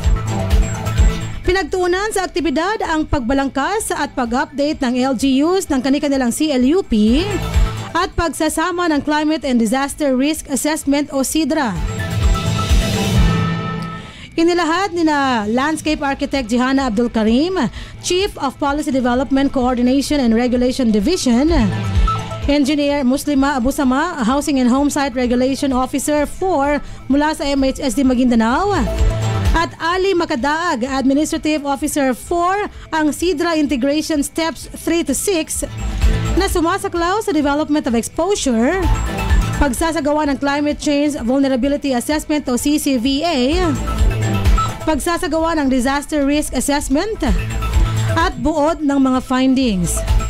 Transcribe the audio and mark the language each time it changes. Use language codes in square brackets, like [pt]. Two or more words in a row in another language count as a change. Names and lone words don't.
[tl] Pinagtuunan sa aktibidad ang pagbalangkas at pag-update ng LGUs ng kani-kanilang CLUP at pagsasama ng [en] Climate and Disaster Risk Assessment [tl] o CIDRA. Inilahad ni na [en] Landscape Architect [tl] Johanna Abdul Karim, [en] Chief of Policy Development Coordination and Regulation Division, [tl] Engineer Muslima Abu Sama, [en] Housing and Homesite Regulation Officer 4 [tl] mula sa MHSD Maguindanao, at Ali Makadaag, [en] Administrative Officer 4, [tl] ang [en] CIDRA Integration Steps 3 to 6 [tl] na sumasaklaw sa [en] Development of Exposure, [tl] pagsasagawa ng [en] Climate Change Vulnerability Assessment [tl] o CCVA, pagsasagawa ng [en] Disaster Risk Assessment [tl] at buod ng mga findings.